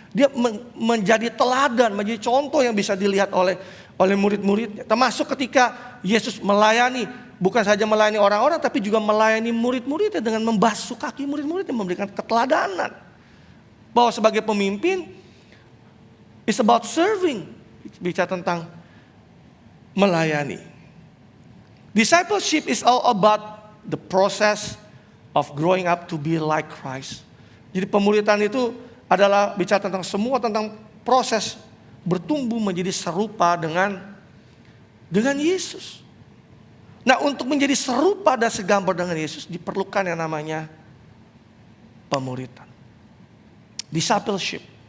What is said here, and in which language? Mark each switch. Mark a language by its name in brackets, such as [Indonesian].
[Indonesian] Dia menjadi teladan, menjadi contoh yang bisa dilihat oleh murid-muridnya. Termasuk ketika Yesus melayani, bukan saja melayani orang-orang, tapi juga melayani murid-muridnya dengan membasuh kaki murid-muridnya, memberikan keteladanan. Bahwa sebagai pemimpin, [English] it's about serving. [Indonesian] Bicara tentang melayani. [English] Discipleship is all about the process of growing up to be like Christ. [Indonesian] Jadi pemuridan itu adalah bicara tentang semua tentang proses bertumbuh menjadi serupa dengan Yesus. Nah, untuk menjadi serupa dan segambar dengan Yesus diperlukan yang namanya pemuridan. Discipleship.